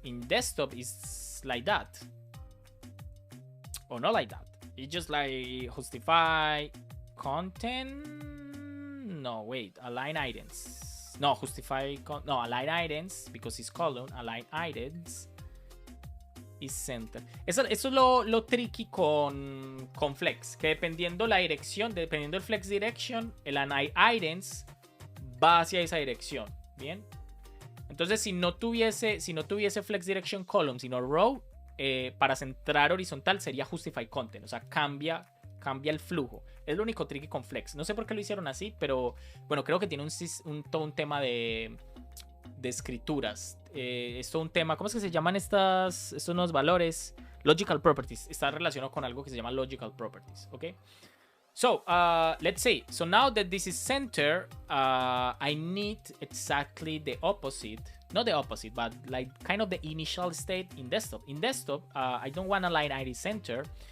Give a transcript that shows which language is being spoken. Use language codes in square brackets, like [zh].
[en] In desktop, it's like that. Or not like that. It's just like justify content. No, wait. Align items. No, justify. No, align items because it's column. Align items is center. [es] Eso es lo tricky con Flex. Que dependiendo la dirección, dependiendo el Flex Direction, el align items va hacia esa dirección. Bien. Entonces, si no tuviese Flex Direction Column, sino Row, para centrar horizontal sería Justify Content. O sea, cambia el flujo. Es lo único tricky con Flex. No sé por qué lo hicieron así, pero bueno, creo que tiene todo un tema de escrituras. Es todo un tema. ¿Cómo es que se llaman estos nuevos valores? Logical Properties. Está relacionado con algo que se llama Logical Properties. [en] ¿Ok? So, let's see. So now that this is center, I need exactly the opposite. Not the opposite, but like kind of the initial state in desktop. In desktop, I don't want align ID center.